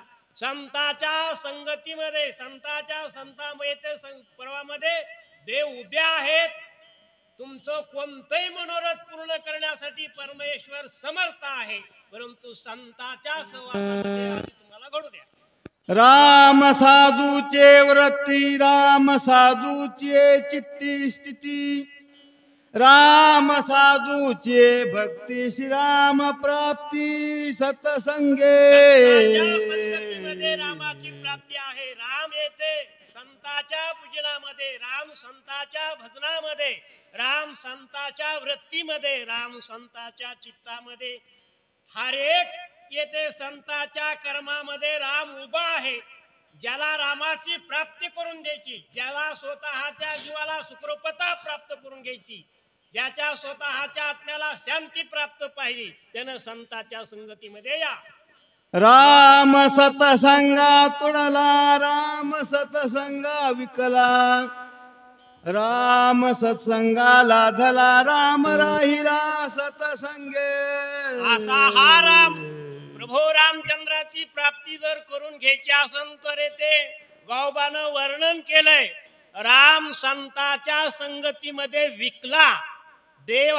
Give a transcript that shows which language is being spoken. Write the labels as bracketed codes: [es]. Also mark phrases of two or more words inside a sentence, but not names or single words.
[mr] संतांच्या संगतीमध्ये, संतांमध्ये पर्वामध्ये देव उभे आहेत. तुमचं कोणतंही मनोरथ पूर्ण करण्यासाठी परमेश्वर समर्थ आहे, परंतु संतांच्या सहवासामध्ये आधी तुम्हाला घडू द्या. राम साधूचे व्रती राम साधूचे चित्ती स्थिती राम साधूचे भक्ती श्रीराम प्राप्ती सतसंगे. संगतीमध्ये रामाची प्राप्ती आहे. राम येते संतांच्या पूजनामध्ये, राम संतांच्या भजनामध्ये, राम संतांच्या वृत्तीमध्ये, राम संतांच्या चित्तामध्ये. हर एक येते संतांच्या कर्मामध्ये राम उभा आहे. ज्याला रामाची प्राप्ती करून द्यायची, ज्याला स्वतःच्या जीवाला सुखरूपता प्राप्त करून घ्यायची, ज्याच्या स्वतःच्या आत्म्याला शांती प्राप्त पाहिजे, त्यानं संतांच्या संगतीमध्ये या. राम सतसंगा तुडला राम सतसंगा विकला राम सत्संगा लाधला राम राहिला सतसंगे. असा हा राम प्रभू रामचंद्राची प्राप्ती जर करून घ्यायची असेल तर ते गावबानं वर्णन केलंय. राम संतांच्या संगतीमध्ये विकला. देव